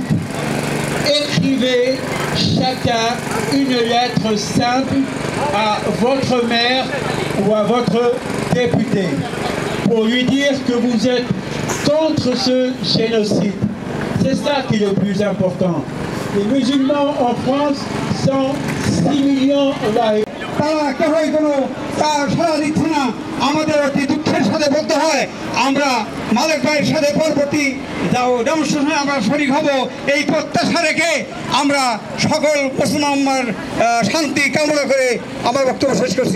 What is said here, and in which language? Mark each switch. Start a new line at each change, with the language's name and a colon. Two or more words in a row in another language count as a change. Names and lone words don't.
French: Écrivez chacun une lettre simple à votre maire ou à votre député pour lui dire que vous êtes contre ce génocide. C'est ça qui est le plus important. Les musulmans en France sont 6 millions là.
Bangla: তারা কেউই কোনো সাড়া দিচ্ছে না। আমাদের অতি দুঃখের সাথে বলতে হয়, আমরা মালিক ভাইয়ের সাথে পরবর্তী ডেমনস্ট্রেশনে আমরা শরীক হব এই প্রত্যাশা রেখে আমরা সকল মুসলমানদের শান্তি কামনা করে আমার বক্তব্য শেষ করছি।